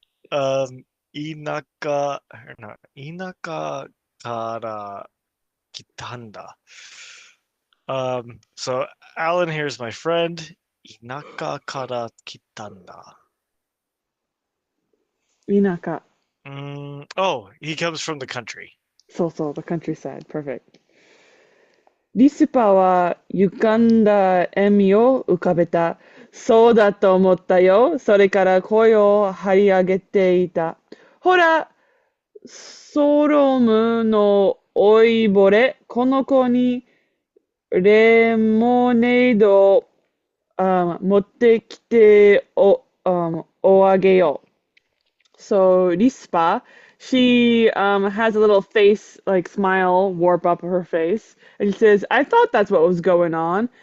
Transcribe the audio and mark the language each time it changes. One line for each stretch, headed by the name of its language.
Japanese: Um, 田舎から来たんだ.
English: So Alan here is my friend.
Japanese: 田舎から来たんだ. Inaka.
English: Oh, he comes from the country. So, the countryside. Perfect.
Japanese: リスパは歪んだ笑みを浮かべた。そうだと思ったよ。それから声を張り上げていた。ほら、ソロムの老いぼれ、この子にレモネードを持ってきておあげよう。
English: So Rispa, she has a little face like smile warp up her face, and she says, "I thought that's what was going on."